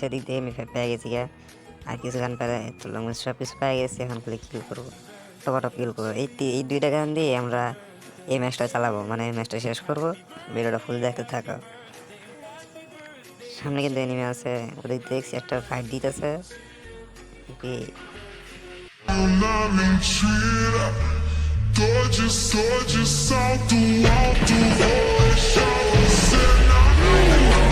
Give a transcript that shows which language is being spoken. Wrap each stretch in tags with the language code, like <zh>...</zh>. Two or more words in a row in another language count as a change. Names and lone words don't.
<bn>দিক দিয়ে আমি পেয়ে গেছি গা। আর কিছু গান পেয়ে সব কিছু পেয়ে গেছি। এখন খালি কিল করবো, টপাটপ কিল করবো। এই 2টা গান দিয়ে আমরা এই ম্যাচটা চালাবো, মানে এই ম্যাচটা শেষ করবো। ভিডিওটা ফুল দেখতে থাকো। সামনে কিন্তু এনিমি আছে, ওদিক দেখছি একটা ফাইট দিতেছে।</bn> <pt>Mentira, tô de salto alto, vou deixar você na</pt>